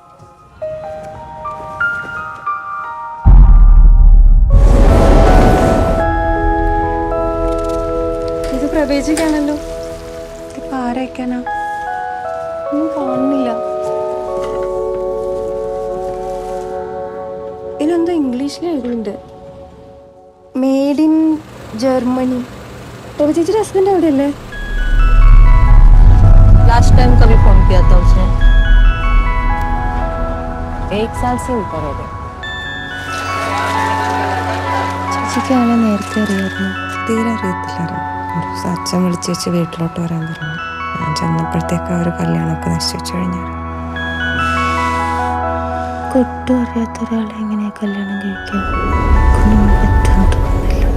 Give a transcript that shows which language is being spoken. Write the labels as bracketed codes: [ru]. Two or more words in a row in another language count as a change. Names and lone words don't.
[ml] ഇത് പ്രവേശിക്കാണല്ലോ. ഇതിപ്പോ ആരയക്കാനാ? ഒന്നും കാണുന്നില്ല. ഇതിനെന്തോ ഇംഗ്ലീഷിൽ എഴുതുന്നുണ്ട്, [en] made in Germany. [ml] ചേച്ചിയുടെ ഹസ്ബൻഡ് എവിടെയല്ലേ? [en] last time [hi] कभी फोन किया था उसने? 1 साल से ऊपर हो गए. [ml] ചേച്ചിക്ക് ആളെ നേരത്തെ അറിയായിരുന്നു? തീരെ അറിയത്തില്ലായിരുന്നു. ഒരു ദിവസം അച്ഛൻ വിളിച്ച് വെച്ച് വീട്ടിലോട്ട് വരാൻ പറഞ്ഞു. ഞാൻ ചെന്നപ്പോഴത്തേക്ക് ഒരു കല്യാണമൊക്കെ നിശ്ചയിച്ചു കഴിഞ്ഞാൽ. ഒട്ടും അറിയാത്ത ഒരാളെ എങ്ങനെ കല്യാണം കഴിക്കാൻ പറ്റുമെന്ന് തോന്നുന്നില്ല.